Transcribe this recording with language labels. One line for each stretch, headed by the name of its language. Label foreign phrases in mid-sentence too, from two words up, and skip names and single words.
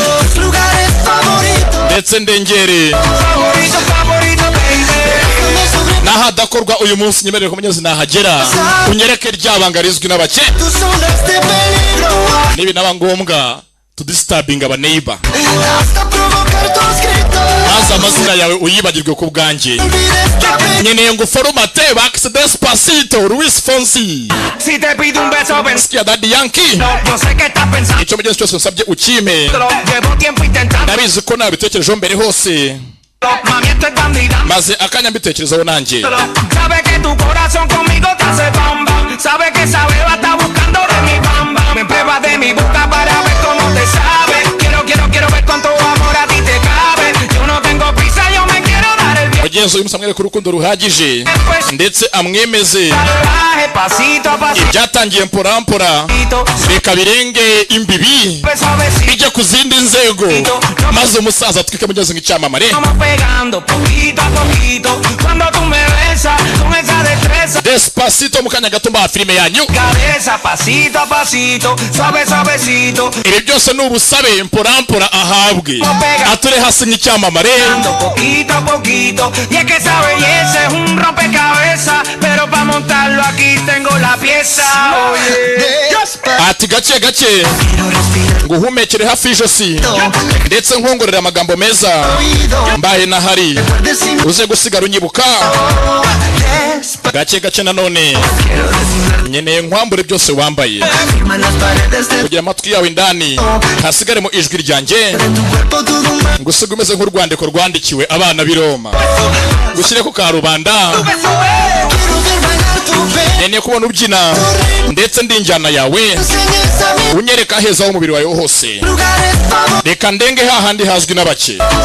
Kinyarwanda: ndetse ndengere nahadakorwa uyu munsi nyemerere ko mugenzi nahagera unyereke ryabanga rizwi n'abake nibi naba ngombwa tudisturbing aba neighbor maze amazina yawe uyibagirwe ku bwanjye nyene ngo forumate bax Despacito Luis Fonsi
Spanish: si te pido un beso Skia Daddy Yankee yo sé que estás pensando
Kinyarwanda: icyo mugenzi cyose nsabye ukime
Spanish: llevo tiempo intentando
Kinyarwanda: ndabizi ko nabitekerejeho mbere hose
Spanish: mami esto es bandida
Kinyarwanda: maze akanya mbitekerezaho nanjye
Spanish: sabe que tu corazón conmigo te hace bamba sabe que esa beba está buscando de mi bamba me prueba de mi boca para ver cómo te sabe quiero ver cuánto amor a ti te cabe yo no tengo prisa yo me quiero dar el bien
Kinyarwanda: mugenzi uyu musamwere ku rukundo ruhagije ndetse amwemeze ibyatangiye mpora reka birenge imbibi bijya ku zindi nzego maze umusaza atwike mugenzi nk'icyamamare Despacito mukanya gato mba filime yanyu ibi byose n'ubusabe mpora ahabwe ature hasi nk'icyamamare
Spanish: y es que esa belleza es un rompecabezas pero para montarlo aquí tengo la empieza.
Kinyarwanda: ati gake gake nguhumekere hafi y'ijosi ndetse nkongorera amagambo meza mbaye nahari uze gusigara unyibuka gake gake nanone nyeneye nkwambure byose wambaye kugira amatwi yawe indani hasigaremo ijwi ryanjye ngusiga umeze nk'urwandiko rwandikiwe abana b'i Roma gushyire ku karubanda nyeneye kubona ubyina ndetse ndi injyana yawe unyereka heza h'umubiri wawe hose reka ndenge hahandi hazwi n'abake